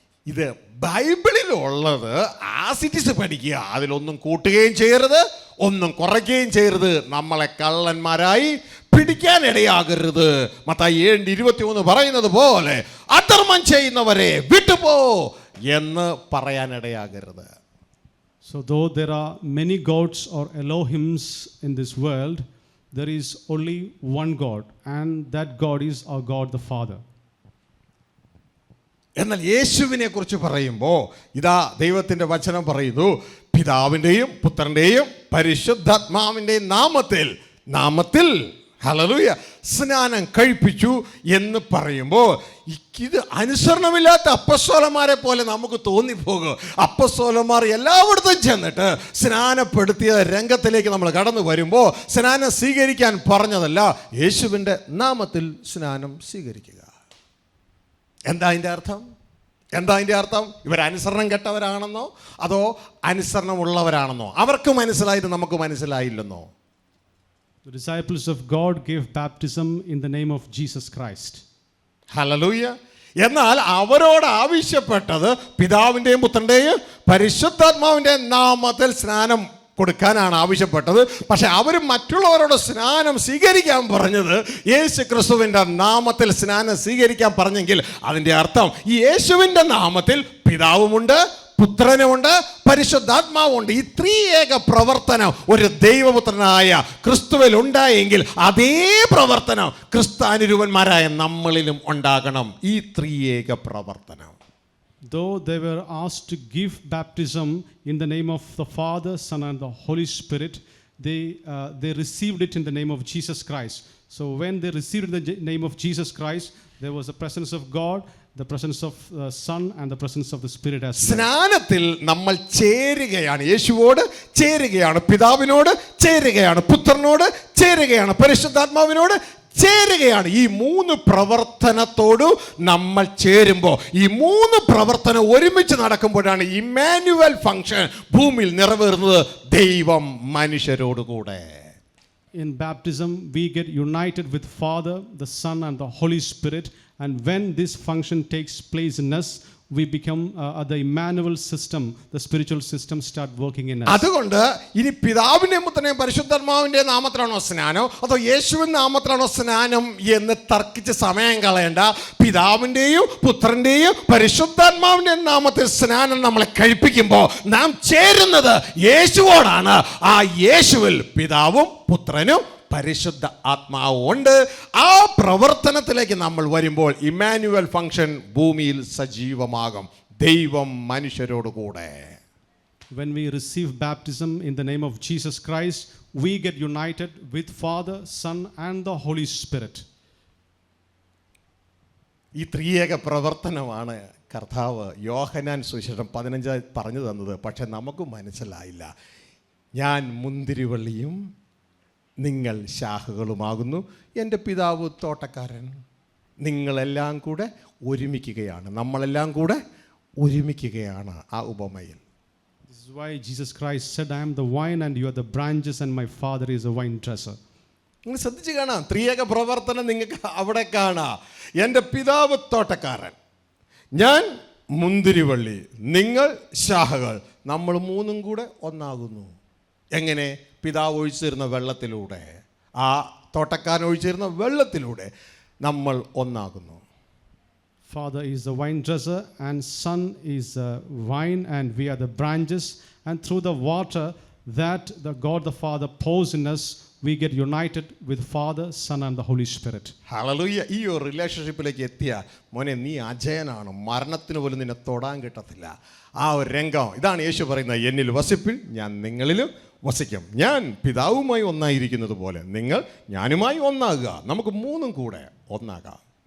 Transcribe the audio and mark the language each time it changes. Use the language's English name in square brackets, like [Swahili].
[Malayalam] ഇത് ബൈബിളിലുള്ളത് ആസിറ്റിസ് പഠിക്കുക, അതിലൊന്നും കൂട്ടുകയും ചെയ്യരുത്, ഒന്നും കുറയ്ക്കുകയും ചെയ്യരുത്. നമ്മളെ കള്ളന്മാരായി പിടിക്കാനിടയാകരുത്. മത്തായി 7:21 പറയുന്നത് പോലെ അധർമ്മം ചെയ്യുന്നവരെ വിട്ടുപോ എന്ന് പറയാനിടയാകരുത്. [English] So though there are many gods or Elohims in this world, there is only one God, and that God is our God the Father. [Malayalam] എന്നാൽ യേശുവിനെ കുറിച്ച് പറയുമ്പോൾ ഇതാ ദൈവത്തിൻ്റെ വചനം പറയുന്നു, പിതാവിൻ്റെയും പുത്രൻ്റെയും പരിശുദ്ധാത്മാവിൻ്റെയും നാമത്തിൽ ഹല്ലേലൂയ സ്നാനം കഴിപ്പിച്ചു എന്ന് പറയുമ്പോൾ ഇത് അനുസരണമില്ലാത്ത അപ്പസ്തോലന്മാരെ പോലെ നമുക്ക് തോന്നിപ്പോകും. അപ്പസ്തോലന്മാർ എല്ലായിടത്തും ചെന്നിട്ട് സ്നാനപ്പെടുത്തിയ രംഗത്തിലേക്ക് നമ്മൾ കടന്നു വരുമ്പോൾ സ്നാനം സ്വീകരിക്കാൻ പറഞ്ഞതല്ല, യേശുവിൻ്റെ നാമത്തിൽ സ്നാനം സ്വീകരിക്കുക. എന്താ അതിൻ്റെ അർത്ഥം? ഇവർ അനുസരണം കെട്ടവരാണെന്നോ അതോ അനുസരണമുള്ളവരാണെന്നോ? അവർക്ക് മനസ്സിലായത് നമുക്ക് മനസ്സിലായില്ലെന്നോ? [English] The disciples of God gave baptism in the name of Jesus Christ. [Malayalam] Hallelujah. എന്നാൽ അവരോട് ആവശ്യപ്പെട്ടത് പിതാവിൻ്റെയും പുത്രൻ്റെയും പരിശുദ്ധാത്മാവിൻ്റെയും നാമത്തിൽ സ്നാനം കൊടുക്കാനാണ് ആവശ്യപ്പെട്ടത്. പക്ഷെ അവർ മറ്റുള്ളവരോട് സ്നാനം സ്വീകരിക്കാൻ പറഞ്ഞത് യേശു ക്രിസ്തുവിൻ്റെ നാമത്തിൽ സ്നാനം സ്വീകരിക്കാൻ പറഞ്ഞെങ്കിൽ അതിൻ്റെ അർത്ഥം ഈ യേശുവിൻ്റെ നാമത്തിൽ പിതാവുമുണ്ട്, പുത്രനുമുണ്ട്, പരിശുദ്ധാത്മാവുണ്ട്. ഈ ത്രിയേക പ്രവർത്തനം ഒരു ദൈവപുത്രനായ ക്രിസ്തുവിൽ ഉണ്ടായെങ്കിൽ അതേ പ്രവർത്തനം ക്രിസ്താനുരൂപന്മാരായ നമ്മളിലും ഉണ്ടാകണം. ഈ ത്രിയേക പ്രവർത്തനം. [English] Though they were asked to give baptism in the name of the Father, Son and the Holy Spirit, they received it in the name of Jesus Christ. So when they received the name of Jesus Christ, there was the presence of God, the presence of the Son and the presence of the Spirit as well. [Malayalam] സ്നാനത്തിൽ നമ്മൾ ചേരുകയാണ്, യേശുവോട് ചേരുകയാണ്, പിതാവിനോട് ചേരുകയാണ്, പുത്രനോട് ചേരുകയാണ്, പരിശുദ്ധാത്മാവിനോട് ചേരുകയാണ്. ഈ 3 പ്രവർത്തനത്തോട് നമ്മൾ ചേരുമ്പോൾ, ഈ 3 പ്രവർത്തനം ഒരുമിച്ച് നടക്കുമ്പോഴാണ് ഇമ്മാനുവൽ ഫംഗ്ഷൻ ഭൂമിയിൽ നിറവേറുന്നത്, ദൈവം മനുഷ്യരോടുകൂടെ. [English] In baptism, we get united with Father, the Son and the Holy Spirit, and when this function takes place in us, we become the Emmanuel system, the spiritual system start working in us. [Malayalam] അതുകൊണ്ട് ഇനി പിതാവിന്റെയും പുത്രന്റെയും പരിശുദ്ധാത്മാവിന്റെ നാമത്തിലാണോ സ്നാനം അതോ യേശുവിന്റെ നാമത്തിലാണോ സ്നാനം എന്ന് തർക്കിച്ച് സമയം കളയണ്ട. പിതാവിന്റെയും പുത്രന്റെയും പരിശുദ്ധാത്മാവിന്റെയും നാമത്തിൽ സ്നാനം നമ്മളെ കഴിപ്പിക്കുമ്പോൾ നാം ചേരുന്നത് യേശുവോടാണ്. ആ യേശുവിൽ പിതാവും പുത്രനും പരിശുദ്ധ ആത്മാവും ഉണ്ട്. ആ പ്രവർത്തനത്തിലേക്ക് നമ്മൾ വരുമ്പോൾ ഇമ്മാനുവൽ ഫംഗ്ഷൻ ഭൂമിയിൽ സജീവമാകും. ദൈവം മനുഷ്യരോട് കൂടെ. [English] When we receive baptism in the name of Jesus Christ, we get united with Father, Son and the Holy Spirit. [Malayalam] ഈ ത്രിയേക പ്രവർത്തനമാണ് കർത്താവ് യോഹന്നാൻ സുവിശേഷം 15 പറഞ്ഞു തന്നത്. പക്ഷെ നമുക്ക് മനസ്സിലായില്ല. ഞാൻ മുന്തിരിവള്ളിയും നിങ്ങൾ ശാഖകളുമാകുന്നു, എൻ്റെ പിതാവ് തോട്ടക്കാരൻ. നിങ്ങളെല്ലാം കൂടെ ഒരുമിക്കുകയാണ്, നമ്മളെല്ലാം കൂടെ ഒരുമിക്കുകയാണ് ആ ഉപമയിൽ. [English] This is why Jesus Christ said, I am the vine and you are the branches and my Father is a vine dresser. [Malayalam] നിങ്ങൾ ശ്രദ്ധിച്ച് കാണാം, ത്രിയേക പ്രവർത്തനം നിങ്ങൾക്ക് അവിടെ കാണാം. എൻ്റെ പിതാവ് തോട്ടക്കാരൻ, ഞാൻ മുന്തിരിവള്ളി, നിങ്ങൾ ശാഖകൾ, നമ്മൾ മൂന്നും കൂടെ ഒന്നാകുന്നു. എങ്ങനെ? പിതാവ് ഒഴിച്ചിരുന്ന വെള്ളത്തിലൂടെ, ആ തോട്ടക്കാരൻ ഒഴിച്ചിരുന്ന വെള്ളത്തിലൂടെ നമ്മൾ ഒന്നാകുന്നു. [English] Father is the vine dresser and Son is the vine and we are the branches, and through the water that the God the Father pours in us, we get united with Father, Son and the Holy Spirit. [Malayalam] Hallelujah. ഈ ഒരു റിലേഷൻഷിപ്പിലേക്ക് എത്തിയാൽ മോനെ നീ അജയനാണ്, മരണത്തിന് പോലും നിന്നെ തൊടാൻ കിട്ടത്തില്ല. ആ ഒരു രംഗം ഇതാണ് യേശു പറയുന്നത്, എന്നിൽ വസിപ്പിൻ ഞാൻ നിങ്ങളിലും വസിക്കും. ഞാൻ പിതാവുമായി ഒന്നായിരിക്കുന്നത് പോലെ നിങ്ങൾ ഞാനുമായി ഒന്നാകുക, നമുക്ക് മൂന്നും കൂടെ ഒന്നാകാം.